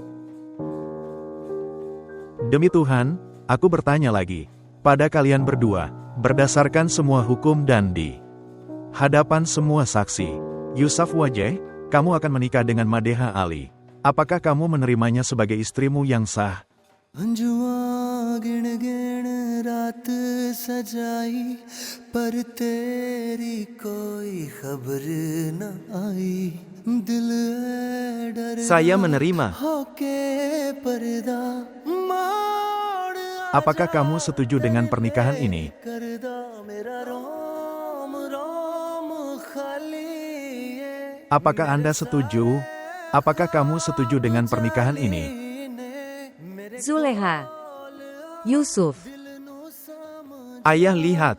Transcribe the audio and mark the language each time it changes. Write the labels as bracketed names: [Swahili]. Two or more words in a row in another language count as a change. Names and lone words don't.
[Indonesian] Demi Tuhan, aku bertanya lagi. Pada kalian berdua, berdasarkan semua hukum dan di hadapan semua saksi, Yusuf Wajah, kamu akan menikah dengan Madeha Ali. Apakah kamu menerimanya sebagai istrimu yang sah? [Punjabi] ਅੰਜੂਆਂ ਗਿਣ ਗਿਣ ਰਾਤ ਸਜਾਈ ਪਰ ਤੇਰੀ ਕੋਈ ਖ਼ਬਰ ਨ ਆਈ ਦਿਲ ਹੈ ਡਰ [Indonesian] Saya menerima. [Punjabi] ਹੋ ਕੇ ਪਰਦਾ ਮੋੜ [Indonesian] Apakah kamu setuju dengan pernikahan ini? [Punjabi] ਕਰਦਾ ਮੇਰਾ ਰੋਮ ਰੋਮ ਖ਼ਾਲੀ ਹੈ [Indonesian] Apakah Anda setuju? Apakah kamu setuju dengan pernikahan ini? Zuleha. Yusuf. Ayah lihat.